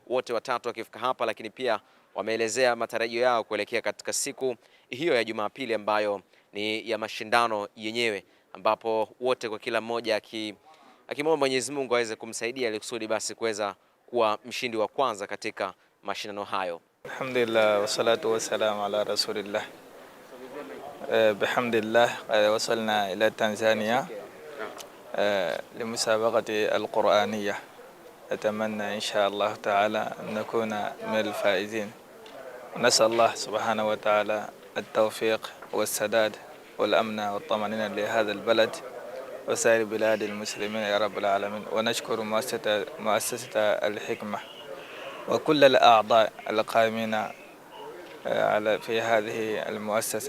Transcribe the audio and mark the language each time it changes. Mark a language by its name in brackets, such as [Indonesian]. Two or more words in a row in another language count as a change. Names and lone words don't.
[Swahili] Wote watatu wakifika hapa, lakini pia wameelezea matarajio yao kuelekea katika siku hiyo ya Jumapili ambayo ni ya mashindano yenyewe, ambapo wote kwa kila mmoja akimwomba Mwenyezi Mungu aweze kumsaidia ili kusudi basi kuweza kuwa mshindi wa kwanza katika mashindano hayo. [Arabic] الحمد لله والصلاة والسلام على رسول الله. بحمد الله وصلنا إلى تنزانيا للمسابقة القرآنية. أتمنى إن شاء الله تعالى أن نكون من الفائزين، ونسأل الله سبحانه وتعالى التوفيق والسداد والأمن والطمأنينة لهذا البلد وسائر بلاد المسلمين يا رب العالمين. ونشكر مؤسسة الحكمة وكل الأعضاء القائمين في هذه المؤسسة.